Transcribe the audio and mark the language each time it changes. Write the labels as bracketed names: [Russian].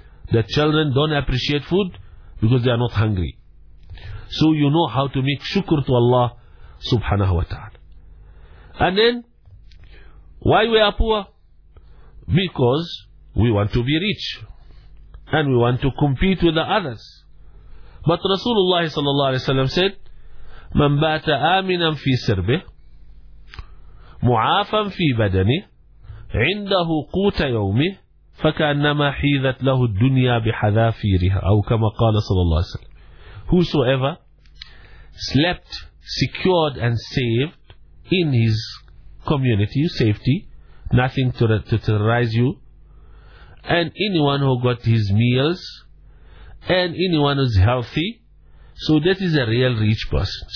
[English] The children don't appreciate food because they are not hungry. So you know how to make shukr to Allah subhanahu wa ta'ala. And then, why we are poor? Because we want to be rich. And we want to compete with the others. But Rasulullah sallallahu alayhi wa sallam said, [Arabic] من بات آمنا في سربه معافا في بدنه عنده قوت يومه فكأنما حيذت له الدنيا بحذافيرها أو كما قال صلى الله عليه وسلم. [English] Whosoever slept secured and saved in his community, safety, nothing to terrorize you, and anyone who got his meals, and anyone who's healthy, so that is a real rich person.